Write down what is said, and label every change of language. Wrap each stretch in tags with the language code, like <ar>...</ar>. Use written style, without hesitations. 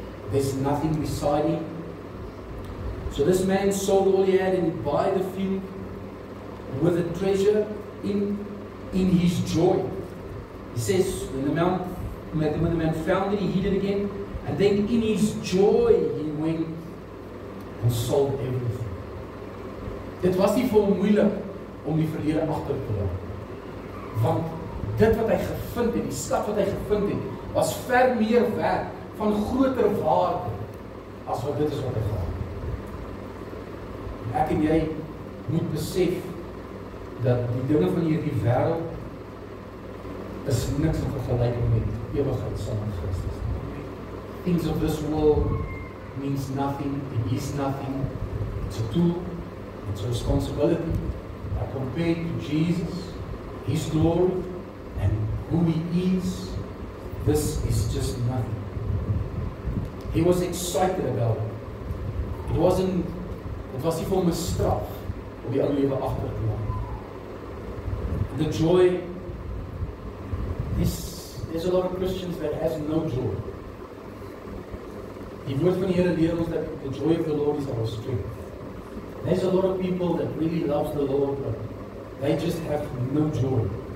<en>There's nothing beside him. So this man sold all he had and he bought the field with the treasure in his joy. He says, when the man found it, he hid it again. And then in his joy, he went and sold everything.</en> <af>Dit was nie vir hom moeilik om die verlede agter te laat. Want dit wat hy gevind het, die skat wat hy gevind het, was ver meer werd, van groter waarde, as wat dit is wat hy gehad het. Ek en jy moet besef, dat die dinge van hierdie wêreld, is niks in vergelyking met ewigheid saam met Christus.</af> <en>Things of this world means nothing, it is nothing, it's a tool, it's a responsibility. Compared to Jesus, his glory, and who he is, this is just nothing. He was excited about it.</en> <af>It was nie vir hom 'n straf om die ou lewe agter te laat.</af> <en>The joy, there's a lot of Christians that has no joy.</en> <af>Die woord van die Here leer ons dat</af> <en>the joy of the Lord is our strength. There's a lot of people that really loves the Lord, but they just have no joy.</en>